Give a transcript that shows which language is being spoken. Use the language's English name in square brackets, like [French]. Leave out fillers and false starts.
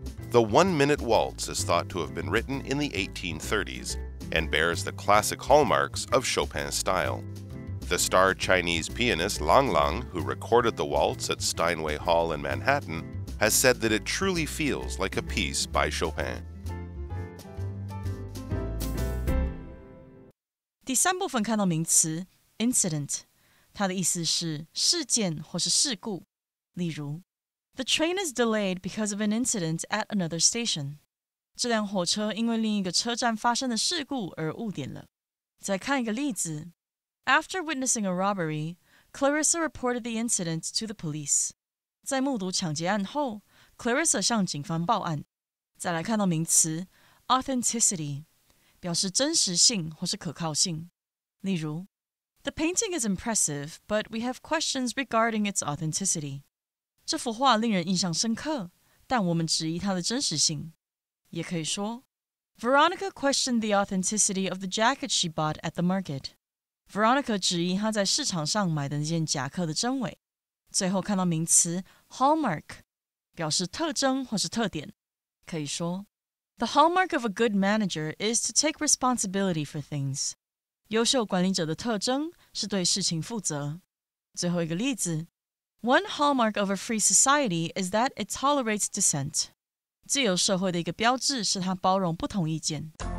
[English] The 1-minute waltz is thought to have been written in the 1830s and bears the classic hallmarks of Chopin's style. The star Chinese pianist Lang Lang, who recorded the waltz at Steinway Hall in Manhattan, has said that it truly feels like a piece by Chopin. [Chinese] 第3部分看到名词 incident， 它的意思是事件或是事故。例如 [English] The train is delayed because of an incident at another station. [Chinese] 这辆火车因为另一个车站发生的事故而误点了。再看一个例子 [English] After witnessing a robbery, Clarissa reported the incident to the police. [Chinese] 在目睹抢劫案后 Clarissa 向警方报案。再来看到名词 authenticity， 表示真实性或是可靠性。例如 [English] The painting is impressive, but we have questions regarding its authenticity. [Chinese] 这幅画令人印象深刻，但我们质疑它的真实性。也可以说 [English] Veronica questioned the authenticity of the jacket she bought at the market. [Chinese] Veronica 质疑她在市场上买的那件夹克的真伪。最后看到名词 hallmark， 表示特征或是特点。可以说 [English] The hallmark of a good manager is to take responsibility for things. [Chinese] 优秀管理者的特征是对事情负责。最后一个例子 [English] One hallmark of a free society is that it tolerates dissent. [Chinese] 自由社会的一个标志是它包容不同意见。